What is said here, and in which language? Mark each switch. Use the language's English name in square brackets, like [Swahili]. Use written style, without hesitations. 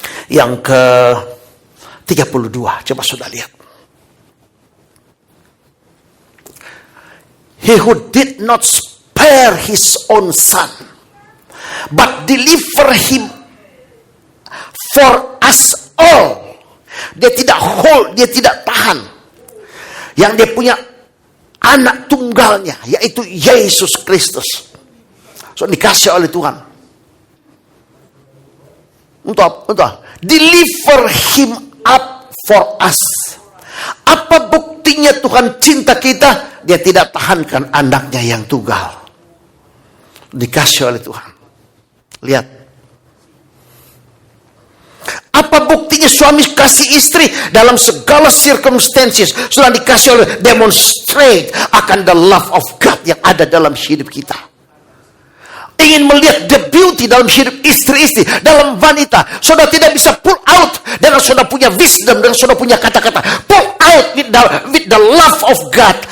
[Indonesian] Yang ke 32, coba sudah lihat. [English] He who did not spare his own son, but deliver him for us all. [Indonesian] Dia tidak hold, dia tidak tahan. Yang dia punya anak tunggalnya, yaitu Yesus Kristus. So dikasih oleh Tuhan. Untuk [English] deliver him up for us. [Indonesian] Apa buktinya Tuhan cinta kita? Dia tidak tahankan anaknya yang tunggal. Dikasih oleh Tuhan. Lihat. Apa buktinya suami kasih istri dalam segala circumstances? Sudah dikasih oleh, demonstrate akan [English] the love of God [Indonesian] yang ada dalam hidup kita. Ingin melihat [English] the beauty [Indonesian] dalam hidup istri-istri, dalam wanita. Saudara tidak bisa [English] pull out [Indonesian] dengan saudara punya wisdom, dengan saudara punya kata-kata. [English] Pull out with the love of God.